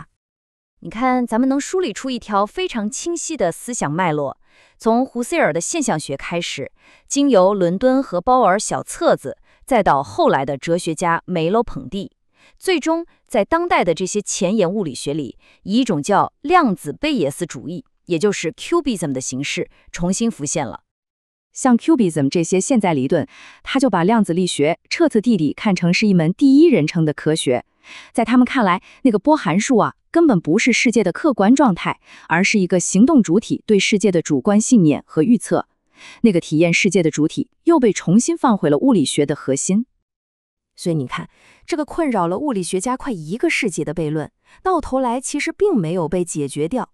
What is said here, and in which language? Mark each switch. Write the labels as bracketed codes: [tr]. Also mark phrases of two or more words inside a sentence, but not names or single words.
[zh] 你看，咱們能梳理出一條非常清晰的思想脈絡，從胡塞爾的現象學開始，經由倫敦和鮑爾小冊子，再到後來的哲學家梅洛捧第，最終在當代的這些前沿物理學裡，以一種叫量子貝葉斯主義，也就是 Cubism 的形式重新浮現了。像 Cubism 這些現在理論，他就把量子力學徹徹底底看成是一門第一人稱的科學。在他們看來，那個波函數啊，根本不是世界的客觀狀態，而是一個行動主體對世界的主觀信念和預測。那個體驗世界的主體又被重新放回了物理學的核心。所以你看，這個困擾了物理學家快1個世紀的悖論，到頭來其實並沒有被解決掉。